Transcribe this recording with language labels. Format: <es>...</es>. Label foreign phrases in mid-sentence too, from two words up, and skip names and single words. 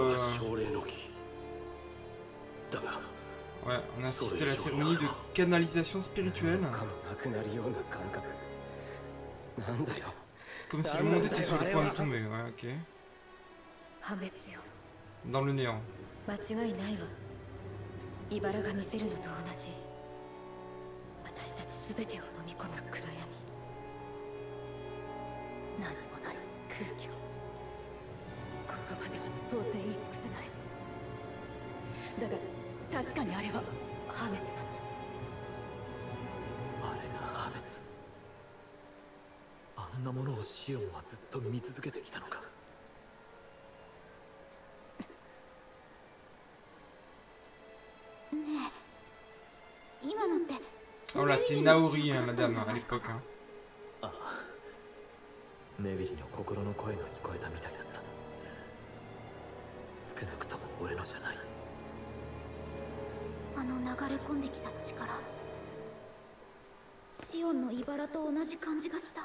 <fr>Ouais, on a assisté à la cérémonie de canalisation spirituelle. Comme si le monde était sur le point de tomber, ouais, ok. Dans le néant.</fr> <ja>間違いないわ。茨が見せるのと同じ。私たちすべてを飲み込む暗闇。何もない空虚。言葉では到底言い尽くせない。だが確かにあれは破滅だった。あれが破滅。あんなものをシオンはずっと見続けてきたのか。今のって。</ja> <fr>Oh là, c'était Naori, hein, la dame, à l'époque. Hein.</fr> <ja>ああ。ネビリの心の声が聞こえたみたいだった。少なくとも俺のじゃない。あの流れ込んできた力。シオンの茨と同じ感じがした。</ja>